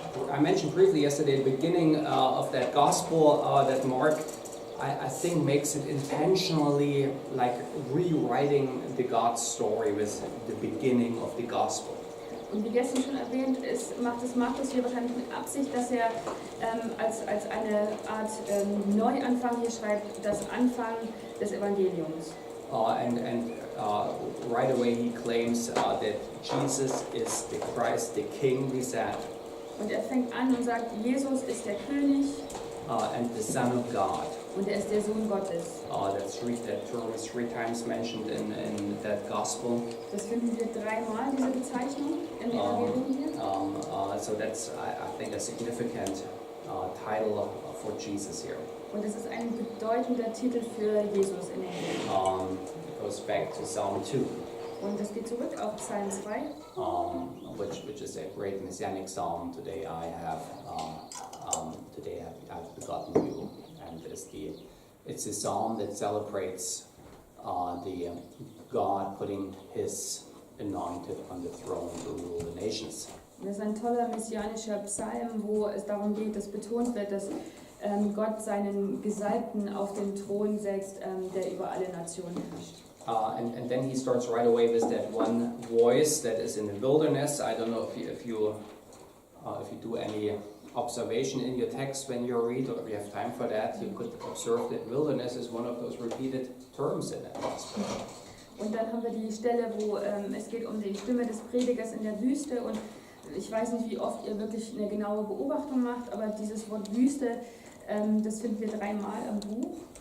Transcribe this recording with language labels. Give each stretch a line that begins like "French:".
English: I mentioned briefly yesterday the beginning of that gospel that Mark, I think, makes it intentionally like rewriting the God story with the beginning of the gospel.
German: Und wie gestern schon erwähnt ist, macht es hier wahrscheinlich mit Absicht, dass er als eine Art Neuanfang hier schreibt, das Anfang des Evangeliums.
English: And right away he claims that Jesus is the Christ, the King, we said.
German: Und er fängt an und sagt, Jesus ist der König
English: and the Son of God.
German: Und er ist der Sohn Gottes.
English: That term is 3 times mentioned in that gospel.
German: Das finden wir 3-mal, diese Bezeichnung im Evangelium hier.
English: So that's, I think, a significant title for Jesus here.
German: Und es ist ein bedeutender Titel für Jesus in der Bibel.
English: It goes back to Psalm 2.
German: Und das geht zurück auf Psalm 2.
English: Which is a great messianic psalm. Today I have begotten you, and it's a psalm that celebrates the God putting His anointed on the throne to rule the nations.
German: Das ist ein toller messianischer Psalm, wo es darum geht, dass betont wird, dass Gott seinen Gesalbten auf den Thron setzt, der über alle Nationen herrscht.
English: And then he starts right away with that one voice that is in the wilderness. I don't know if you do any observation in your text when you read, or if you have time for that. You could observe that wilderness is one of those repeated terms in that gospel.
German: Und dann haben wir die Stelle, wo es geht um die Stimme des Predigers in der Wüste. Und ich weiß nicht, wie oft ihr wirklich eine genaue Beobachtung macht, aber dieses Wort Wüste, das finden wir 3-mal im Buch.